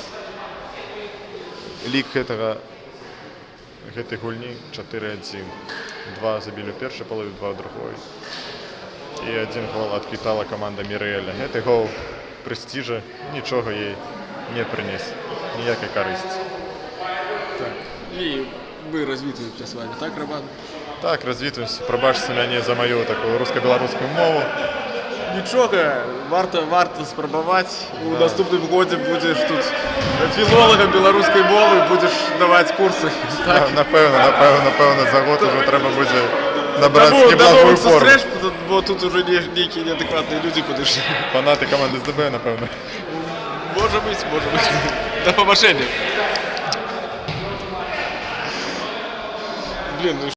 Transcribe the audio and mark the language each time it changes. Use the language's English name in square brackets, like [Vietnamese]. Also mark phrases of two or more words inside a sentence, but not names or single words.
[Belarusian] Лік гэтай гульні 4-1. 2 забілі ў першай палове, 2 ў другой. І 1 гол адквітала каманда Мірэля. Гэты гол прэстижа нічога ей не прынес, ніякай карысці. Так. [Russian] И мы развитываемся с вами, так, Роман? [Belarusian] Так, развітваюся. Прабачце мяне за маю такую руска-беларускую мову. Нічога, варта спрабаваць. У наступным годзе будзеш тут філолагам беларускай мовы, будзеш даваць курсы. Напэўна, за год ужо трэба будзе набраць неблагую форму. Сустрэч, бо тут уже нейкія неадэкватныя людзі падышлі. Фанаты каманды СДБ, напэўна. [Russian] Может быть, может быть. [Ukrainian] До побачення. [Russian] Блин, ну